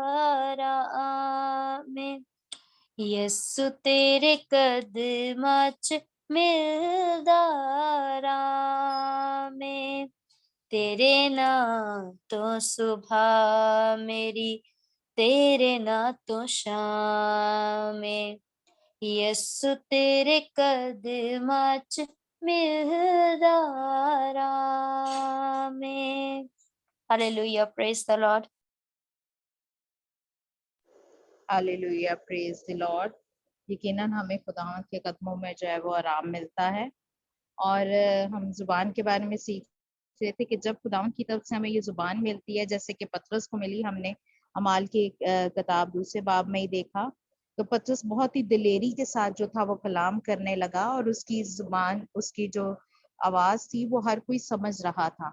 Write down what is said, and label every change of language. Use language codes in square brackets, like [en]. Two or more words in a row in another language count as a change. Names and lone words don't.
[pa] ਰਾਮੇ, ਯਸੂ ਤੇਰੇ ਕਦਮਾਂ ਚ ਮਿਲਦਾ ਰਾਮੇ, ਤੇਰੇ ਨਾਮ ਤੋ ਸੁਬਹ ਮੇਰੀ, ਤੇਰੇ ਨਾ ਤੋ ਸ਼ਾਮ ਮੇਂ, ਯਸੂ ਤੇਰੇ ਕਦਮਾਂ ਚ ਮਿਲਦਾ ਰਾਮੇ। [en] Hallelujah, praise the Lord. Hallelujah, praise the Lord. [hi] यकीनन हमें खुदावंद के कदमों में जो है वो आराम मिलता है। और हम ज़ुबान के बारे में सीख रहे थे कि जब खुदावंद की तरफ से हमें ये ज़ुबान मिलती है, जैसे कि पतरस को मिली, हमने अमाल की किताब दूसरे बाब में ही देखा, तो पतरस बहुत ही दिलेरी के साथ जो था वो कलाम करने लगा, और उसकी ज़ुबान, उसकी जो आवाज़ थी वो हर कोई समझ रहा था।